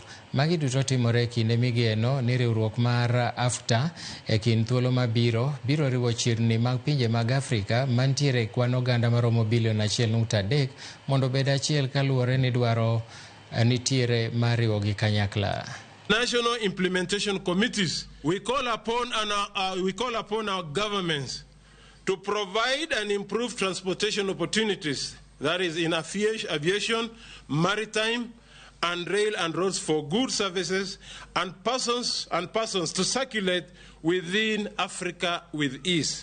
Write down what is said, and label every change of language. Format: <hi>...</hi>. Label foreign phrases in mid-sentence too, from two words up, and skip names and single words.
<luo>Magi duto timore kinde migeno ni riwruok mar AfTA e kind thuolo mabiro biro riwo chirni mag pinje mag Afrika mantiere kwan oganda maromo bilion 1.3 mondo bed achiel kaluwore ni dwaro nitiere mar riwogi kanyakla.</luo> <en>National implementation committees, we call upon our governments to provide and improve transportation opportunities, that is in aviation, maritime, and rail and roads for goods, services, and persons to circulate within Africa with ease.</en>